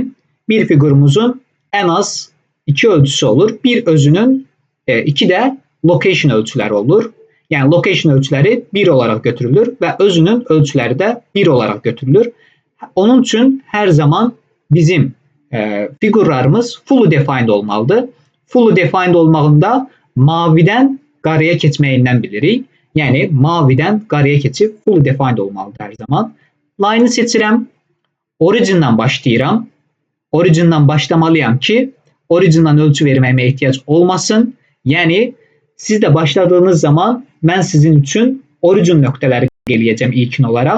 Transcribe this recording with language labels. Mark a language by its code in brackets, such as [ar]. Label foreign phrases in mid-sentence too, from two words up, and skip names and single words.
[az] Bir fiqurumuzun ən az 2 ölçüsü olur. Bir özünün 2 də location ölçüləri olur. Yəni location ölçüləri 1 olaraq götürülür və özünün ölçüləri də 1 olaraq götürülür. Onun üçün hər zaman bizim fiqurlarımız [en] fully defined [az] olmalıdır. [en] Fully defined [az] olmağında mavidən qaraya keçməyindən bilirik. Yəni mavidən qaraya keçib [en] fully defined [az] olmalıdır hər zaman. Line-ı seçirəm. Origin'dan başlayıram. Origin'dan başlamalıyam ki, Origin'dan ölçü verməyimə ehtiyac olmasın. Yəni siz də başladığınız zaman mən sizin üçün Origin nöqtələri eləyəcəm ilkin olaraq.